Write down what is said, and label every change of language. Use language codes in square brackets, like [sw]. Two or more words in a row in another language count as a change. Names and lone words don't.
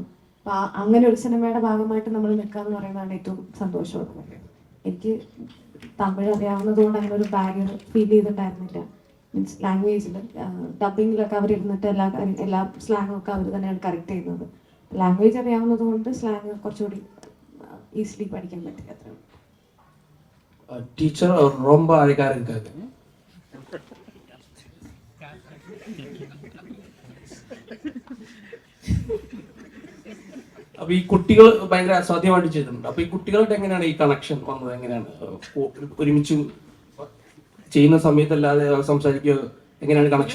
[ml] അപ്പം അങ്ങനെ ഒരു സിനിമയുടെ ഭാഗമായിട്ട് നമ്മൾ നിൽക്കുക എന്ന് പറയുന്നതാണ് ഏറ്റവും സന്തോഷമുള്ളത്. എനിക്ക് തമിഴ് അറിയാവുന്നതുകൊണ്ട് അങ്ങനെ ഒരു [en] barrier feel [ml] ചെയ്തിട്ടുണ്ടായിരുന്നില്ല. മീൻസ് ലാംഗ്വേജിൽ ഡബിങ്ങിലൊക്കെ അവരിരുന്നിട്ട് എല്ലാ സ്ലാങ്ങും ഒക്കെ അവർ തന്നെയാണ് കറക്റ്റ് ചെയ്യുന്നത്. ലാംഗ്വേജ് അറിയാവുന്നത് കൊണ്ട് സ്ലാങ് കുറച്ചുകൂടി ഈസിലി പഠിക്കാൻ പറ്റി. അത്ര [ta] டீச்சர் அவர் ரொம்ப அழகாக இருக்காரு. [ml] അപ്പൊ ഈ കുട്ടികൾ ഭയങ്കര അസാധ്യമായിട്ട് ചെയ്തിട്ടുണ്ട്. അപ്പൊ ഈ കുട്ടികളുടെ എങ്ങനെയാണ് ഈ കണക്ഷൻ വന്നത്? എങ്ങനെയാണ് ഒരുമിച്ച് ചെയ്യുന്ന സമയത്തല്ലാതെ സംസാരിക്കുക, എങ്ങനെയാണ് കണക്ഷൻ?